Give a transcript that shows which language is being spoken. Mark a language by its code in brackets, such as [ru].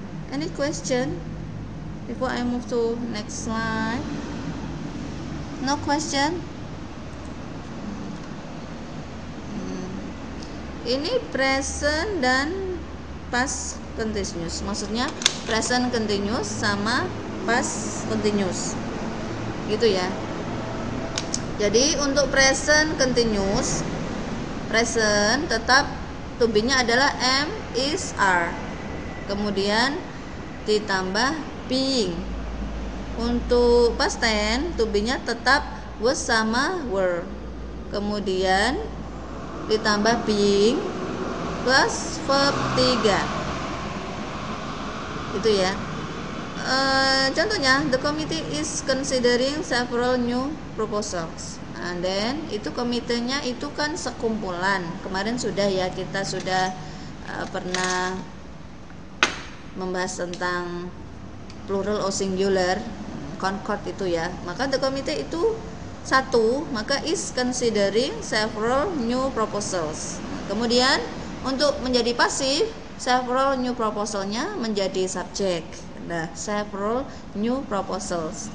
[en] Any question before I move to next slide? No question? [id] Ini present dan past continuous. Maksudnya present continuous sama past continuous. Gitu ya. Jadi untuk present continuous, present tetap to be-nya adalah am, is, are. Kemudian ditambah being. Untuk past tense, to be-nya tetap was sama were. Kemudian ditambah being plus verb 3. Itu ya. Contohnya, [en] the committee is considering several new proposals. And then [id] itu komitenya itu kan sekumpulan. Kemarin sudah ya, kita sudah pernah membahas tentang plural or singular, concord itu ya. Maka the committee itu satu, maka [en] is considering several new proposals. [id] Kemudian untuk menjadi pasif, several new proposalnya menjadi subjek. Nah, [en] several new proposals.